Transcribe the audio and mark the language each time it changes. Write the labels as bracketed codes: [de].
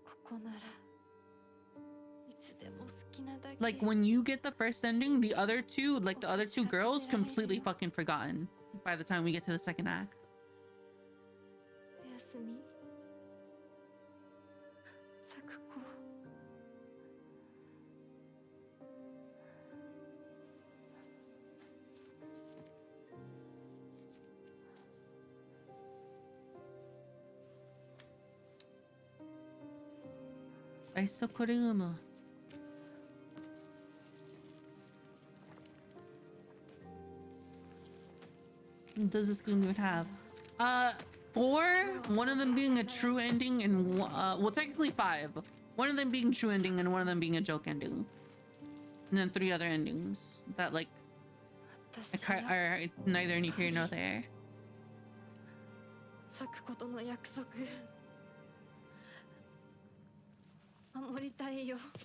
[ja] こならいつでも好きなだけ [en] Like when you get the first ending, the other two, like the other two girls, completely fucking forgotten by the time we get to the second act. [ja] おやすみ咲子アイスクリーム。 [en] Does this game even have? Four. One of them being a true ending, and well, technically five. One of them being true ending, and one of them being a joke ending, and then three other endings that like are neither here nor there. [ja] 咲子との約束守りたいよ